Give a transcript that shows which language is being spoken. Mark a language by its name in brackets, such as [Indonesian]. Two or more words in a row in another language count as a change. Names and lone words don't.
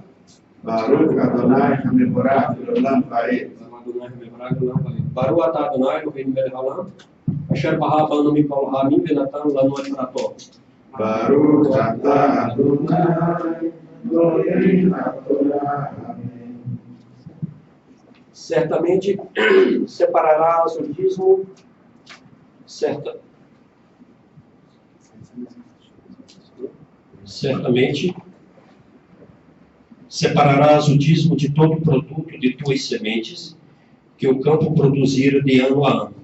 [Hebrew] ברוך אדוני המבורך לעולם ועד. אדוני המבורך לעולם ועד ברוך אתה אדוני אלוהינו מלך העולם אשר בחר בנו מכל העמים ונתן לנו את תורתו. ברוך אתה אדוני אלוהינו תורה. [Portuguese] Amém. Certamente separarás o dízimo, certamente separarás o dízimo de todo o produto de tuas sementes, que o campo produzir de ano a ano.